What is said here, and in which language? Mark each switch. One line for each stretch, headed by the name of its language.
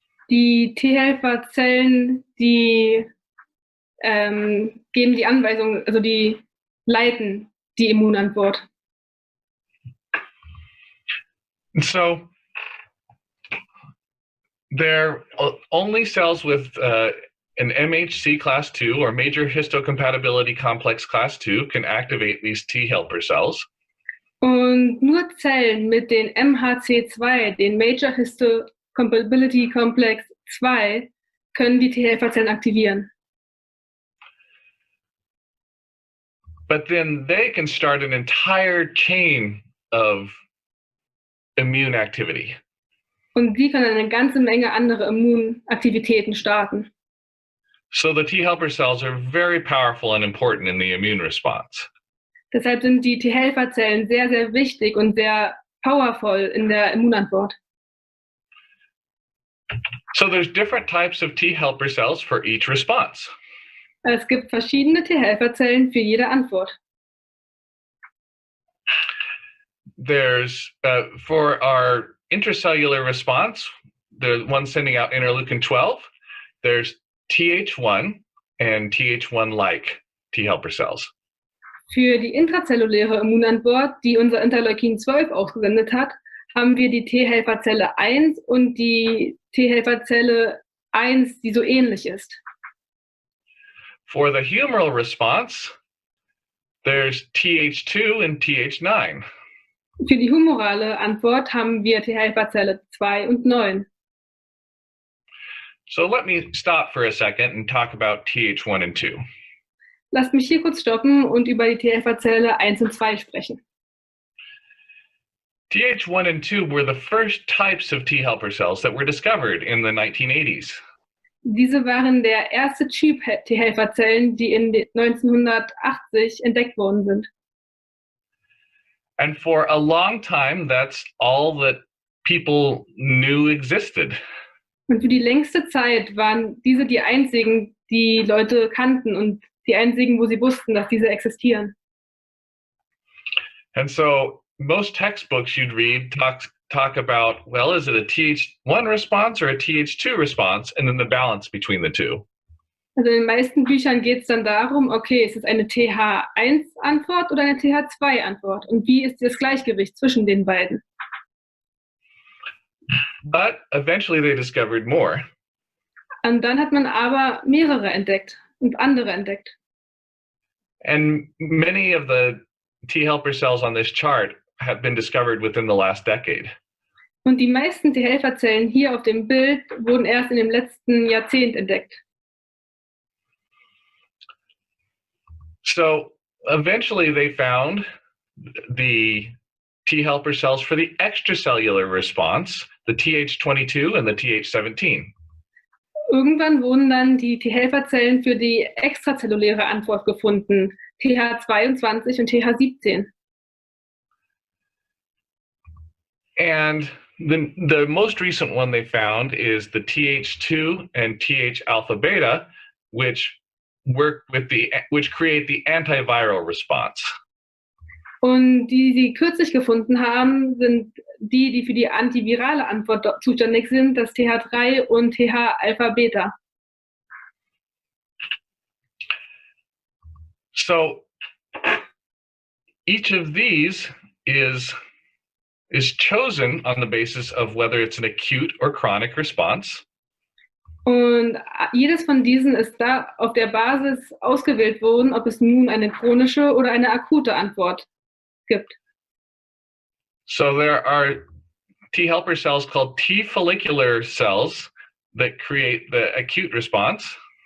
German: Die T-Helferzellen, die geben die Anweisung, also die leiten die Immunantwort.
English: So they're only cells with an MHC class 2 or major histocompatibility complex class 2 can activate these T helper cells.
German: Und nur Zellen mit den MHC2, den Major Histocompatibility Complex 2, können die T-Helferzellen aktivieren.
English: But then they can start an entire chain of immune activity.
German: Und die können eine ganze Menge andere Immunaktivitäten starten.
English: So the T helper cells are very powerful and important in the immune response.
German: Deshalb sind die T-Helferzellen sehr, sehr wichtig und sehr powerful in der Immunantwort.
English: So there's different types of T helper cells for each response.
German: Es gibt verschiedene T-Helferzellen für jede Antwort.
English: There's, for our intracellular response, the one sending out interleukin 12, there's Th1 and Th1-like T helper cells.
German: Für die intrazelluläre Immunantwort, die unser Interleukin 12 ausgesendet hat, haben wir die T-Helferzelle 1 und die T-Helferzelle 1, die so ähnlich ist.
English: For the humoral response, there's Th2 and Th9.
German: Für die humorale Antwort haben wir T-Helferzelle 2 und 9.
English: So let me stop for a second and talk about Th1 and 2.
German: Lasst mich hier kurz stoppen und über die T-Helferzelle 1 und 2 sprechen.
English: Th1 and 2 were the first types of T helper cells that were discovered in the 1980s.
German: Diese waren der erste Typ T-Helferzellen, die in 1980 entdeckt worden sind.
English: And for a long time, that's all that people knew existed.
German: Und für die längste Zeit waren diese die einzigen, die Leute kannten und die einzigen, wo sie wussten, dass diese existieren.
English: And so most textbooks you'd read talk about, well, is it a Th1 response or a Th2 response, and then the balance between the two.
German: Also in den meisten Büchern geht es dann darum, okay, ist es eine TH1-Antwort oder eine TH2-Antwort? Und wie ist das Gleichgewicht zwischen den beiden?
English: But eventually they discovered more.
German: Und dann hat man aber mehrere entdeckt und andere entdeckt.
English: And many of the T helper cells on this chart have been discovered within the last decade.
German: Und die meisten T-Helferzellen hier auf dem Bild wurden erst in dem letzten Jahrzehnt entdeckt.
English: So eventually they found the T helper cells for the extracellular response, the Th22 and the Th17.
German: Irgendwann wurden dann die T-Helferzellen für die extrazelluläre Antwort gefunden, TH22 und TH17.
English: And the most recent one they found is the Th2 and Th alpha beta, which create the antiviral response.
German: Und die sie kürzlich gefunden haben, sind die für die antivirale Antwort zuständig sind, das TH3 und TH-Alpha-Beta.
English: So each of these is chosen on the basis of whether it's an acute or chronic response.
German: Und jedes von diesen ist da auf der Basis ausgewählt worden, ob es nun eine chronische oder eine akute Antwort gibt.
English: So there are T helper cells called T follicular cells that create the acute response.